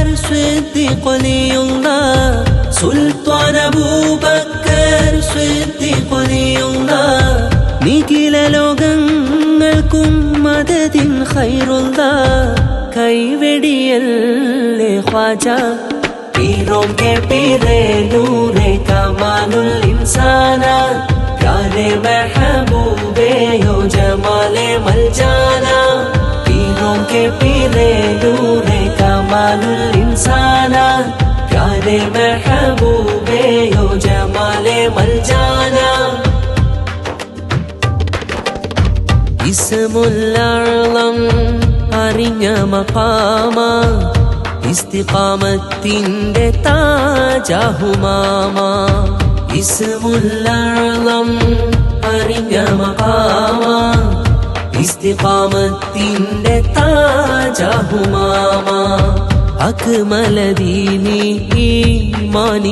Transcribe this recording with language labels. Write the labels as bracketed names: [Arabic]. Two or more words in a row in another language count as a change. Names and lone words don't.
[Malayalam] സിദ്ദീഖ് വലിയുള്ളാഹ് സുൽത്താൻ അബൂബക്കർ സിദ്ദീഖ് വലിയുള്ളാഹ് നിഖില ലോകങ്ങൾക്കും മദദിൻ ഖൈറുള്ളാഹ് കൈവെടിയല്ലേ ഖ്വാജ [Urdu] پیروں کے پیرے نورے کمالل انسانا پیارے محبوبے یو جمالے ملجانا پیروں کے پیرے نورے کمالل انسانا پیارے محبوبے یو جمالے ملجانا [Arabic] اسم الأعظم [Malayalam] അറിഞ്ഞ മഖാമ ഇസ്തിഖാമത്തിന്റെ താജഹുമാമ [Arabic] اسم الأعظم [Malayalam] അറിഞ്ഞ മഖാമ ഇസ്തിഖാമത്തിന്റെ താജഹുമാമ അക്മല ദീനി ഈമാനി